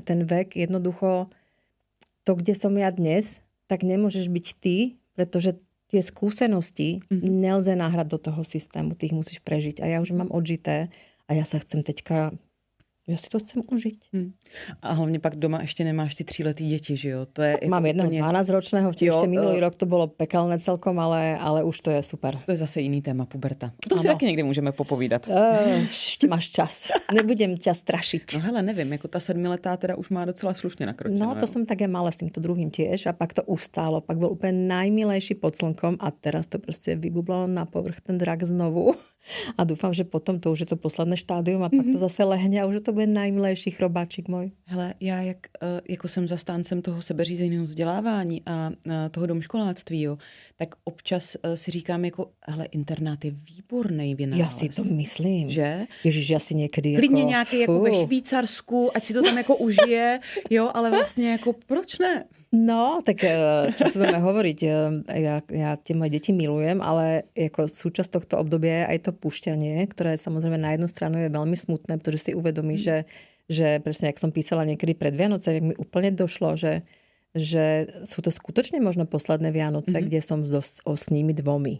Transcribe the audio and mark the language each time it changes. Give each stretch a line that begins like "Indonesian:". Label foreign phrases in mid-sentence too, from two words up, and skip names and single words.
Slovak: Ten vek jednoducho, to, kde som ja dnes, tak nemôžeš byť ty, pretože tie skúsenosti nelze náhrať do toho systému, ty ich musíš prežiť. A ja už mám odžité a ja sa chcem teďka Ja si to chcem užiť. A hlavne pak doma ešte nemáš ty 3letý deti,
Czech: že jo?
Slovak: To je Mám jedného 12-ročného, ešte minulý rok to bolo pekelné celkom, ale už to je super.
Czech: To je zase
Slovak: iný téma,
Czech: puberta. O tom si taky někdy můžeme popovídat.
Slovak: Ešte máš čas. Nebudem ťa strašiť.
Czech: No hele, nevím, jako ta 7letá teda už má docela slušně nakročeno. No,
Slovak: to som také mala s týmto druhým tiež a pak to ustálo. Pak bol úplne najmilejší pod slnkom a teraz to proste vybublalo na povrch ten drak znovu. A dúfam, že potom to už je to posledné štádium a pak to zase lehne a už to bude najmilejší chrobáčik môj.
Czech: Hele, já jako jsem zastáncem toho sebeřízeného vzdělávání a toho domškoláctví, jo, tak občas si říkám jako, hele, internát je výborný vynález.
Slovak: Ja si to myslím. Že? Ježiš, ja si niekedy
Czech: klidně jako... nějaký jako ve Švýcarsku, ať si to tam jako užije, jo, ale vlastně jako proč ne? No,
Slovak: tak čo si budeme hovoriť, ja tie moje deti milujem, ale ako súčasť tohto obdobia je aj to púšťanie, ktoré samozrejme na jednu stranu je veľmi smutné, pretože si uvedomí, že presne, jak som písala niekedy pred Vianoce, mi úplne došlo, že sú to skutočne možno posledné Vianoce, kde som s nimi dvomi.